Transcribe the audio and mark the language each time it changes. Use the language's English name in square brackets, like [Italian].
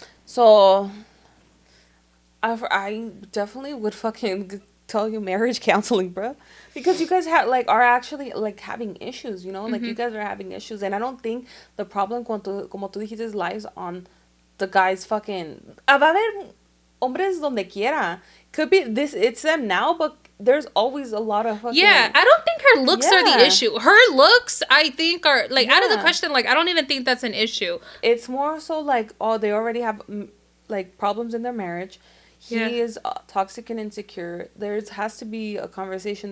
[English] So, I definitely would fucking tell you marriage counseling, bro, because you guys are actually like having issues, you know, like you guys are having issues, and I don't think the problem, [Spanish] como tú dijiste, [English] lies on the guys. Fucking, [Spanish] va a haber hombres donde quiera. [English] Could be this. It's them now, but there's always a lot of fucking. Yeah, I don't think her looks are the issue. Her looks, I think, are like out of the question. Like, I don't even think that's an issue. It's more so like, oh, they already have like problems in their marriage. He is toxic and insecure. There has to be a conversation.